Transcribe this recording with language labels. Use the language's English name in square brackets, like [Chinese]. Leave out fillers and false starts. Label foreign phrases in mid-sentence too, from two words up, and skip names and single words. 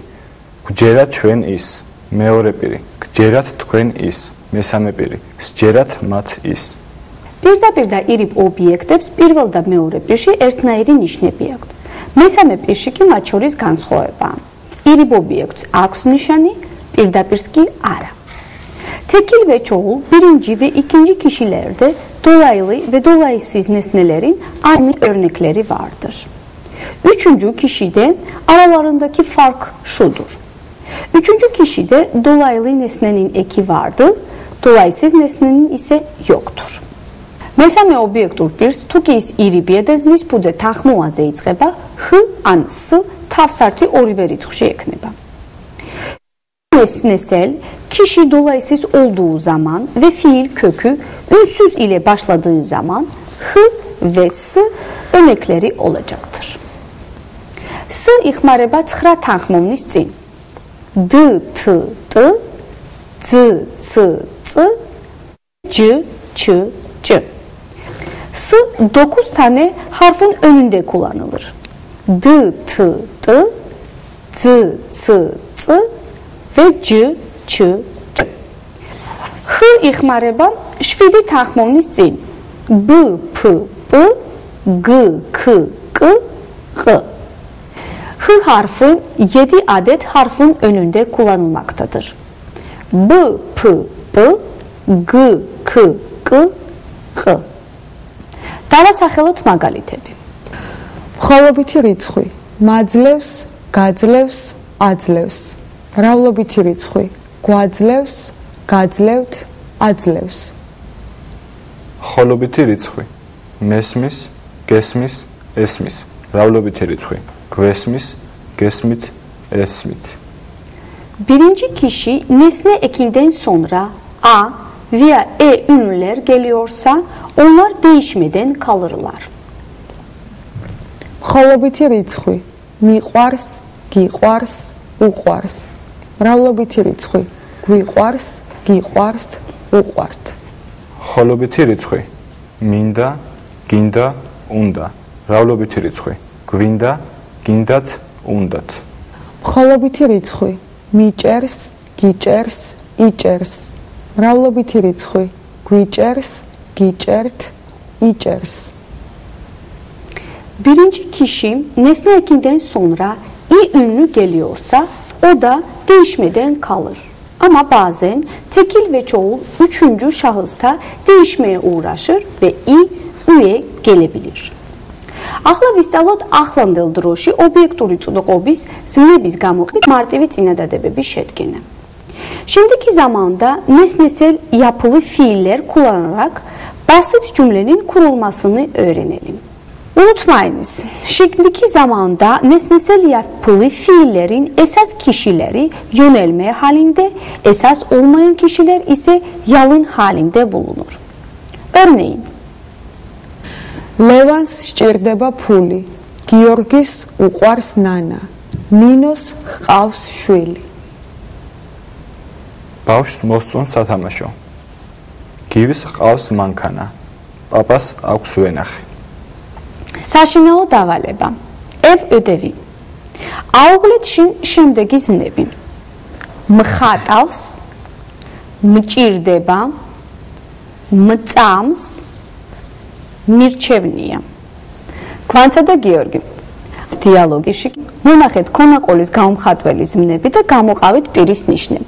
[Georgian] გჯერა ჩვენ ის. მეორე პირი. გჯერათ თქვენ ის. მესამე პირი. სჯერათ მათ ის. პირდაპირ და ირიბ ობიექტებს პირველ და მეორე პირში ერთნაირი ნიშნები აქვთ. მესამე პირში კი მათ შორის განსხვავებაა. ირიბ ობიექტს აქვს ნიშანი, პირდაპირს კი არა. [Turkish] Tekil ve çoğul birinci ve ikinci kişilerde dolaylı ve dolaysız nesnelerin aynı örnekleri vardır. Üçüncü kişide aralarındaki fark şudur. Üçüncü kişide dolaylı nesnenin eki vardır, dolaysız nesnenin ise yoktur. [Georgian] მესამე ობიექტურ პირს თუ კი ის ირიბი ედესმის ფუძე თანხმოვანზე იწყება ხ ან s თავსართი ორივე რიცხვში ექნება. [Turkish] Nesnesel kişi dolaysız olduğu zaman ve fiil kökü ünsüz ile başladığı zaman h ve s örnekleri olacaktır. [Georgian] S იხმარება 9 თანხმოვნის წინ. D, T, T, Z, C, C, C, Ç, Ç. [Turkish] S 9 tane harfin önünde kullanılır. D, T, T, Z, C, C ve C, Ç, Ç. [Georgian] H იხმარება 7 თანხმოვნის წინ. B, P, P, G, K, K, K. [Turkish] H harfi 7 adet harfin önünde kullanılmaktadır. B, P, P, G, K, K, K. [Georgian] დავასახელოთ მაგალითები. მხოლობითი რიცხვი მაძლევს, გაძლევს, აძლევს. მრავლობითი რიცხვი გვაძლევს, გაძლევთ, აძლევს. მხოლობითი რიცხვი მესმის, გესმის, ესმის. მრავლობითი რიცხვი გვესმის, გესმით, ესმით. [Turkish] Birinci kişi nesne ekilden sonra a veya e ünlüler geliyorsa onlar değişmeden kalırlar. [Georgian] მხოლობითი რიცხვი მიყვარს, გიყვარს, უყვარს. მრავლობითი რიცხვი გვიყვარს, გიყვართ, უყვართ. მხოლობითი რიცხვი მინდა, გინდა, უნდა. მრავლობითი რიცხვი გვინდა, გინდათ, უნდათ. მხოლობითი რიცხვი მიჭერს, გიჭერს, იჭერს. მრავლობითი რიცხვი გვიჭერს, გიჭერთ, იჭერს. [Turkish] Birinci kişi nesne ekinden sonra i ünlü geliyorsa o da değişmeden kalır. Ama bazen tekil ve çoğul üçüncü şahısta değişmeye uğraşır ve i üye gelebilir. ახლა ვისწავლოთ ახლანდელ დროში ობიექტური წოდოყობის ზმნების გამოყენებით მარტივი წინადადებების შედგენა. Şimdiki zamanda nesnesel yapılı fiiller kullanarak basit cümlenin kurulmasını öğrenelim. Unutmayınız, şimdiki zamanda nesnesel yapılı fiillerin esas kişileri yönelme halinde, esas olmayan kişiler ise yalın halinde bulunur. Örneğin, [Georgian] ლევანს სჭირდება ფული. გიორგის უყვარს ნანა. ნინოს ჰყავს შვილი. ბავშვს მოსწონს სათამაშო. გივის ჰყავს მანქანა. პაპას აქვს ვენახი. საშინაო დავალება. [Turkish] ev ödevi. [Georgian] აუღლეთ შინ შემდეგი ზმნები. მხატავს, მჭირდება, მწამს, მირჩევნია. გვანცა და გიორგი დიალოგში მონახეთ ქონაყოლის გამხატველი ზმნები და გამოყავით პირის ნიშნები.